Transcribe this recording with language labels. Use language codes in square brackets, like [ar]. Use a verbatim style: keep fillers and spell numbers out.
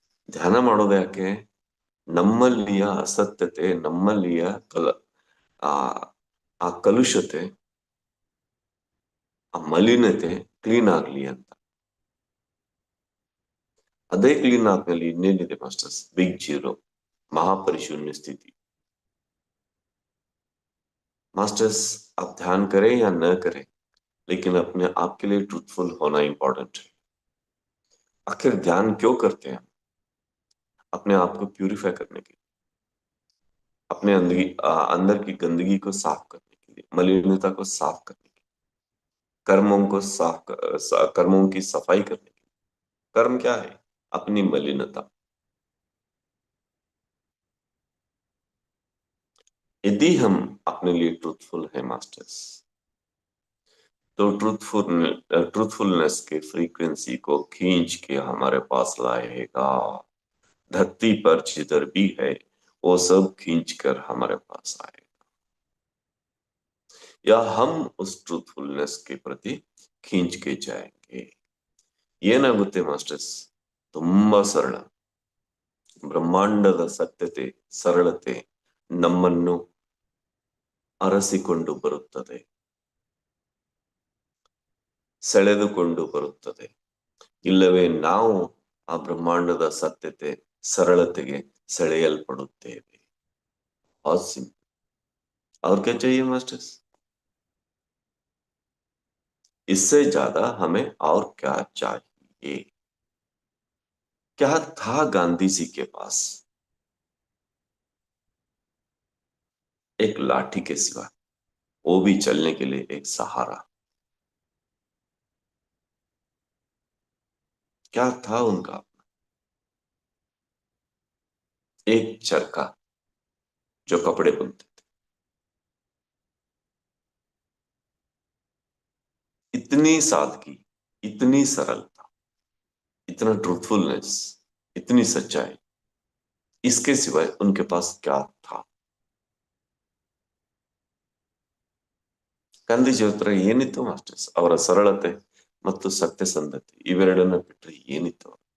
[kn] ಧ್ಯಾನ ಮಾಡೋದು ಯಾಕೆ? ನಮ್ಮಲ್ಲಿಯ ಅಸತ್ಯತೆ, ನಮ್ಮಲ್ಲಿಯ ಕಲ ಆ ಆ ಕಲುಷತೆ, ಆ ಮಲಿನತೆ ಕ್ಲೀನ್ ಆಗ್ಲಿ ಅಂತ. ಅದೇ ಕ್ಲೀನ್ ಆದ್ಮೇಲೆ ಇನ್ನೇನಿದೆ ಮಾಸ್ಟರ್ಸ್, ಬಿಗ್ ಜೀರೋ, ಮಹಾಪರಿಶೂನ್ಯ ಸ್ಥಿತಿ. [hi] मास्टर्स आप ध्यान करें या न करें, लेकिन अपने आप के लिए ट्रूथफुल होना इंपॉर्टेंट है. आखिर ध्यान क्यों करते हैं? अपने आप को प्यूरिफाई करने के लिए, अपने अंदगी- आ, अंदर की गंदगी को साफ करने के लिए, मलिनता को साफ करने के लिए, कर्मों को साफ कर, सा- कर्मों की सफाई करने के लिए. कर्म क्या है? अपनी मलिनता. यदि हम अपने लिए ट्रूथफुल है मास्टर्स, तो ट्रूथफुल ट्रूथफुलनेस के फ्रीक्वेंसी को खींच के हमारे पास लाएगा. धरती पर जिधर भी है वो सब खींच कर हमारे पास आएगा, या हम उस ट्रूथफुलनेस के प्रति खींच के जाएंगे. [kn] ಏನಾಗುತ್ತೆ ಮಾಸ್ಟರ್ಸ್, ತುಂಬಾ ಸರಳ. ಬ್ರಹ್ಮಾಂಡದ ಸತ್ಯತೆ, ಸರಳತೆ ನಮ್ಮನ್ನು ಅರಸಿಕೊಂಡು ಬರುತ್ತದೆ, ಸೆಳೆದುಕೊಂಡು ಬರುತ್ತದೆ. ಇಲ್ಲವೇ ನಾವು ಆ ಬ್ರಹ್ಮಾಂಡದ ಸತ್ಯತೆ, ಸರಳತೆಗೆ ಸೆಳೆಯಲ್ಪಡುತ್ತೇವೆ. ಆಸಿಮ್ ಅವ್ರ ಕಚೇರಿ ಮಾಸ್ಟರ್ಸ್, [hi] इससे ज्यादा हमें और क्या चाहिए? क्या था गांधी जी के पास? एक लाठी के सिवा, वो भी चलने के लिए एक सहारा. क्या था उनका? एक चरखा जो कपड़े बुनते थे। इतनी सादगी, इतनी सरलता, इतना ट्रूथफुलनेस, इतनी सच्चाई, इसके सिवाय उनके पास क्या था? [kn] ಗಾಂಧೀಜಿ ಹತ್ರ ಏನಿತ್ತು ಅಷ್ಟೇ, ಅವರ ಸರಳತೆ ಮತ್ತು ಸತ್ಯಸಂಧತೆ ಇವೆರಡನ್ನ ಬಿಟ್ಟರೆ ಏನಿತ್ತು?